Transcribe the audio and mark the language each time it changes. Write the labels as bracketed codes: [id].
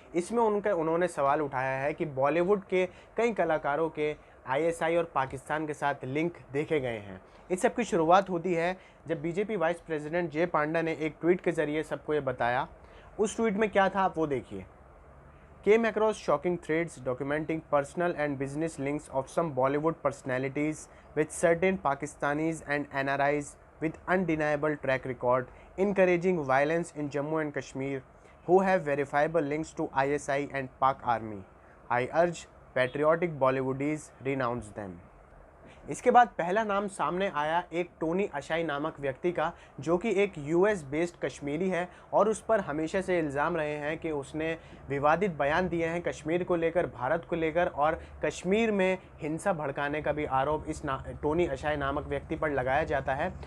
[hi] इसमें उन्होंने सवाल उठाया है कि बॉलीवुड के कई कलाकारों के आईएसआई और पाकिस्तान के साथ लिंक देखे गए हैं। इस सब की शुरुआत होती है जब बीजेपी वाइस प्रेसिडेंट जे पांडा ने एक ट्वीट के जरिए सबको ये बताया। उस ट्वीट में क्या था आप वो देखिए। [en] Came across shocking threads documenting personal and business links of some Bollywood personalities with certain Pakistanis and NRIs with undeniable track record encouraging violence in Jammu and Kashmir who have verifiable links to ISI and Pak Army. I urge patriotic Bollywoodies renounce them. [hi] इसके बाद पहला नाम सामने आया एक Tony अशाई नामक व्यक्ति का, जो कि एक यूएस बेस्ड कश्मीरी है और उस पर हमेशा से इल्ज़ाम रहे हैं कि उसने विवादित बयान दिए हैं कश्मीर को लेकर, भारत को लेकर, और कश्मीर में हिंसा भड़काने का भी आरोप इस टोनी अशाई नामक व्यक्ति पर लगाया जाता है।